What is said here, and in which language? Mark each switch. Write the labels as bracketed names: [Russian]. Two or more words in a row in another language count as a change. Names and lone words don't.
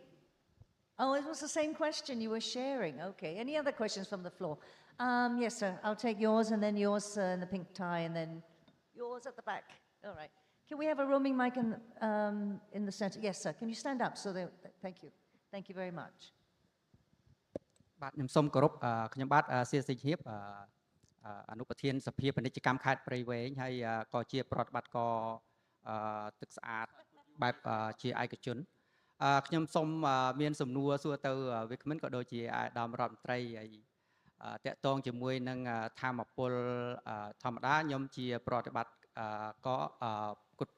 [English] Oh, it was the same question you were sharing. Okay. Any other questions from the floor? Yes, sir. I'll take yours, and then yours in the pink tie, and then yours at the back. All right. Can we have a roaming mic in the center? Yes, sir. Can you stand up? Thank you. Thank you very much. [Khmer] បាទខ្ញុំសូមគោរពខ្ញុំបាទសៀសិទ្ធិភាពអនុប្រធានសភាពាណិជ្ជកម្មខេត្តព្រៃវែងហើយក៏ជាប្រតិបត្តិការទឹកស្អាតបែបជាឯកជនខ្ញុំសូមមានសំណួរសួរទៅវាគ្មិនក៏ដូចជាអាដាមរដ្ឋមន្ត្រីហើយតកតងជាមួយនឹងធម្មពលធម្មតាខ្ញុំជាប្រតិបត្តិក៏គុតគ